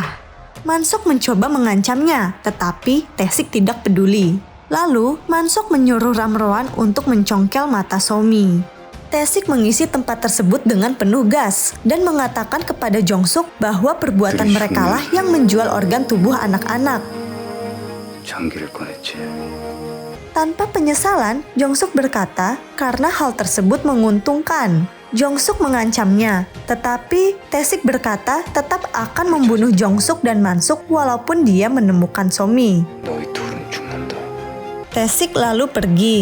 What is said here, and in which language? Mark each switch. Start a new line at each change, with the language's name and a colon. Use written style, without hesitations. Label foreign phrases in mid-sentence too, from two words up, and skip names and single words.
Indonesian: Mansuk mencoba mengancamnya, tetapi Taesik tidak peduli. Lalu, Mansuk menyuruh Ramroan untuk mencongkel mata Somi. Taesik mengisi tempat tersebut dengan penuh gas dan mengatakan kepada Jong-suk bahwa perbuatan merekalah yang menjual organ tubuh anak-anak.
Korean: 장기를 꺼냈지.
Indonesian: Tanpa penyesalan, Jong-suk berkata karena hal tersebut menguntungkan. Jong-suk mengancamnya, tetapi Taesik berkata tetap akan membunuh Jong-suk dan Mansuk walaupun dia menemukan Somi.
Korean: 너희 둘은 죽는다.
Indonesian: Taesik lalu pergi.